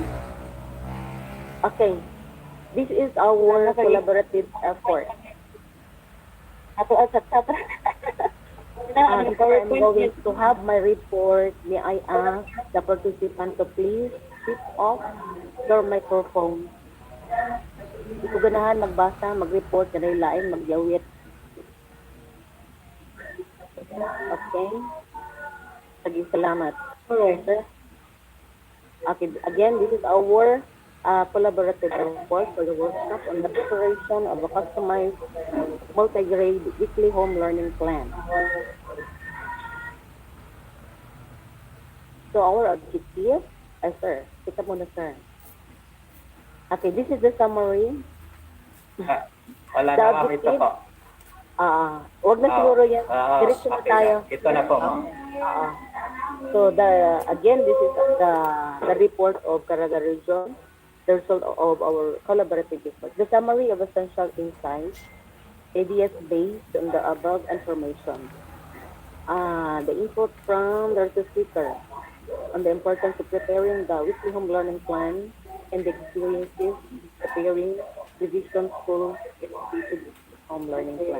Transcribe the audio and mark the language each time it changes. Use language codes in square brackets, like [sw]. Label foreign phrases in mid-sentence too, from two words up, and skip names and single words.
[en] Okay, this is our collaborative effort. Before I'm going to have my report, may I ask the participant to please switch off your microphone. [ceb] Hindi ko ganahan magbasa, mag-report, na lain, magyawit. [en] Okay? [tl] Sige, salamat. Sir? [en] Okay, again, this is our collaborative report for the workshop on the preparation of a customized multi-grade weekly home learning plan. So our objective, [tl] sir, kita muna sir. [en] Okay, this is the summary. [tl] Wala [en] The [tl] na ma'am, ito [en] objective, [tl] po. wag na siguro yan. Diretso na [en] Okay [tl] tayo. na. Ito na po ma'am. [en] Ah, so again, this is the report of Caraga Region, the result of our collaborative effort. The summary of essential insights, ideas based on the above information. The input from the speaker on the importance of preparing the weekly home learning plan and the experiences preparing revision school executive home learning plan.